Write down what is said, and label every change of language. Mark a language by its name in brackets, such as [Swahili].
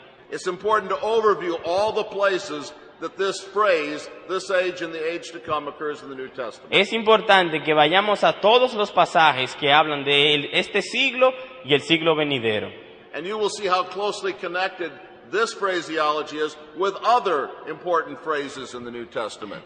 [English] it's important to overview all the places that this phrase, this age and the age to come, occurs in the New Testament. [Spanish] es importante que vayamos a todos los pasajes que hablan de este siglo y el siglo venidero. [English] And you will see how closely connected this phraseology is with other important phrases in the New Testament.